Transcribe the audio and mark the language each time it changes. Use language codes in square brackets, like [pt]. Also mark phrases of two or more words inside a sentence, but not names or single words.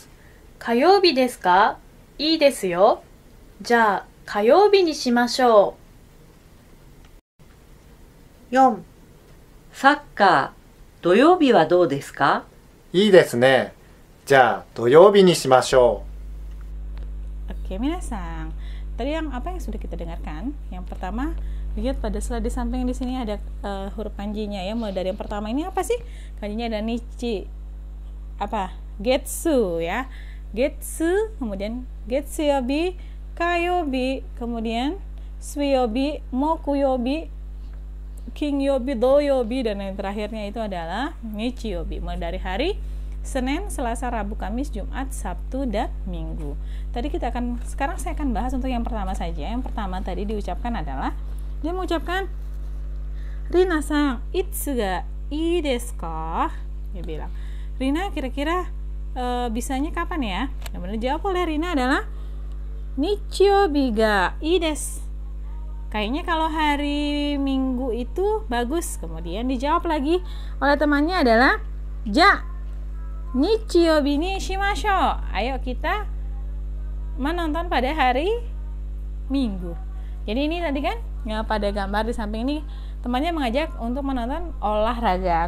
[ja] 火曜日ですか？いいですよ。じゃあ、火曜日にしましょ 4、サッカー、土曜日はどうですか？いいですね。じゃあ、土曜日にしましょ [id] う。Oke, minasan. Tadi apa yang sudah kita dengarkan? Yang pertama, lihat pada slide di samping di sini ada huruf kanjinya ya. Mulai dari yang pertama ini apa sih? Kanjinya ada nichi. Apa? Getsu ya. Getsu, kemudian [ja] 月曜日、火曜日, [id] kemudian [ja] 水曜日、木曜日、金曜日、土曜日, [id] dan yang terakhirnya itu adalah nichiyobi. Mulai dari hari Senin, Selasa, Rabu, Kamis, Jumat, Sabtu, dan Minggu. Sekarang saya akan bahas untuk yang pertama saja. Yang pertama tadi diucapkan adalah, dia mengucapkan Rina-san, [ja] いつがいいですか? [id] Dia bilang, Rina kira-kira bisanya kapan ya? Yang benar jawab oleh Rina adalah [ja] 日曜日がいいです. [id] Kayaknya kalau hari Minggu itu bagus. Kemudian dijawab lagi oleh temannya adalah [ja] じゃ日曜日にしましょう. [id] Ayo kita menonton pada hari Minggu. Jadi ini tadi kan ya, pada gambar di samping ini temannya mengajak untuk menonton olahraga.